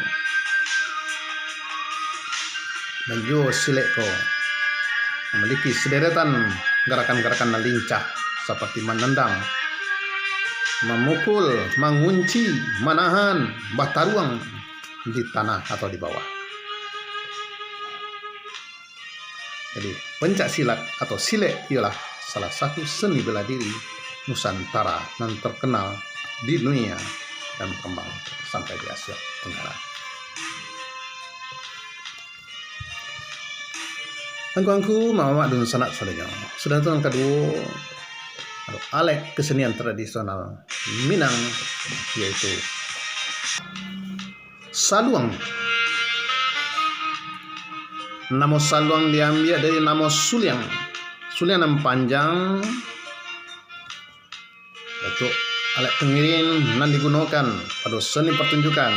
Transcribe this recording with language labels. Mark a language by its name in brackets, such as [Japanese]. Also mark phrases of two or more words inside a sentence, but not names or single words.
[Indonesian] Dan juga silek memiliki sederetan gerakan-gerakan lincah seperti menendang, memukul, mengunci, menahan, bataruang di tanah atau di bawah. Jadi pencak silat atau silek ialah salah satu seni bela diri Nusantara yang terkenal di dunia dan berkembang sampai di Asia Tenggara. [Minangkabau] Angku-angku mama dun sanak sadaya. [Indonesian] Sudah itu yang kedua alat kesenian tradisional Minang, yaitu saluang. Nama saluang diambil dari nama suliang. Suliang yang panjang, itu alat pengiring yang digunakan pada seni pertunjukan.